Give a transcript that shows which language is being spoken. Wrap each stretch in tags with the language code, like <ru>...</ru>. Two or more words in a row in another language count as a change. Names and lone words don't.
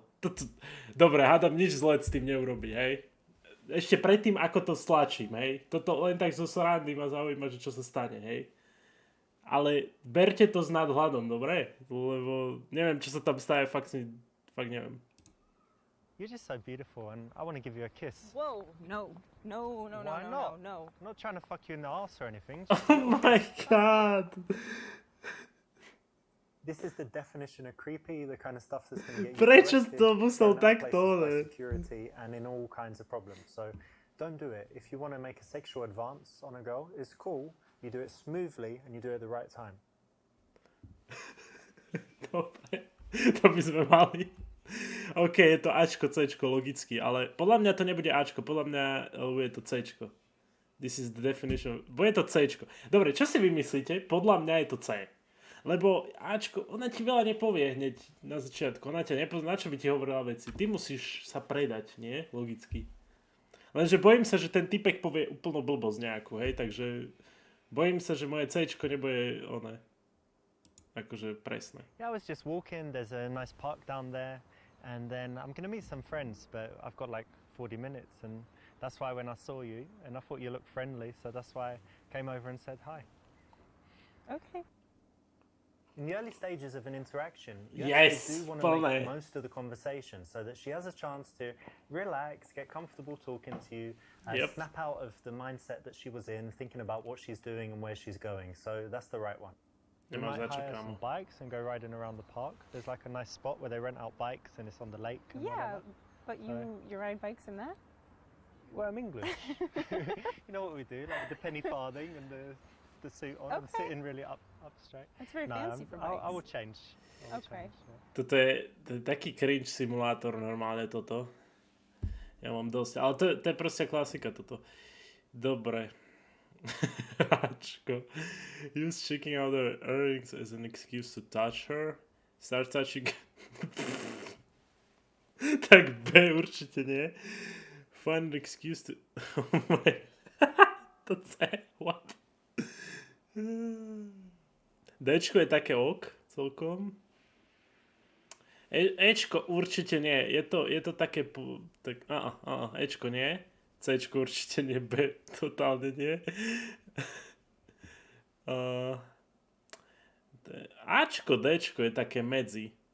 <sk>Dobre, hádam, nič zle s tým neurobí, hej? Ešte predtým, ako to stlačím, hej? Toto len tak zo srandy ma zaujíma, že čo sa stane, hej? Ale berte to s nadhľadom, dobre? Lebo neviem, čo sa tam stane, fakt neviem.</sk> <en>You're just so beautiful and I want to give you a kiss. Whoa, no. No. Why not? I'm not trying to fuck you in the arse or anything. Oh my god! This is the definition of creepy, the kind of stuff that's going to get you</en> <sk>Prečo</sk> <en>arrested,</en> <sk>to musel</sk> <en>thrown out of</en> <sk>takto,</sk> <en>places by</en> <sk>ne?</sk> <en>security and in all kinds of problems. So don't do it. If you want to make a sexual advance on a girl, it's cool. You do it smoothly and you do it at the right time.</en> <sk>Dobre. To by sme mali. OK, je to Ačko, Cčko, logicky, ale podľa mňa to nebude Ačko, podľa mňa je to Cčko.</sk> <en>This is the definition.</en> <sk>Bude to Cčko. Dobre, čo si vymyslíte? Podľa mňa je to C. Lebo Ačko, ona ti veľa nepovie hneď na začiatku. Ona ťa nepozná, na čo by ti hovorila veci. Ty musíš sa predať, nie? Logicky. Lenže bojím sa, že ten typek povie úplnú blbosť nejakú, hej, takže bojím sa, že moje Cčko nebude oné, akože presné.</sk> <en>Yeah, I was just walking, there's a nice park down there, and then I'm going to meet some friends, but I've got like 40 minutes, and that's why when I saw you, and I thought you looked friendly, so that's why I came over and said hi. Okay. In the early stages of an interaction, you Yes, actually do want to</en> <sk>plne.</sk> <en>make the most of the conversation so that she has a chance to relax, get comfortable talking to you, Yep. snap out of the mindset that she was in, thinking about what she's doing and where she's going. So that's the right one. You</en> <sk>Nemáš</sk> <en>might</en> <sk>za čo,</sk> <en>hire</en> <sk>kámo.</sk> <en>some bikes and go riding around the park. There's like a nice spot where they rent out bikes and it's on the lake. And Yeah, whatever. but you ride bikes in that? Well, I'm English. You know what we do, like the penny farthing and the suit on, and Okay. sitting really up straight. That's very fancy for bikes. I will change. I will Okay. change, yeah.</en> <sk>To je taký cringe simulátor normálne toto. Ja mám dosť, ale to je proste klasika toto. Dobre. Ačko.</sk> <en>Use checking out her earrings as an excuse to touch her. Start touching.</en> <sk>Tak B určite nie.</sk> <en>Find an excuse to... Oh my... To C, what?</en> <sk>Dčko je také ok, celkom. Ečko určite nie. Je to také... Tak, Ečko nie. Cčko určite nie. B totálne nie. Ačko, Dčko je také medzi.</sk>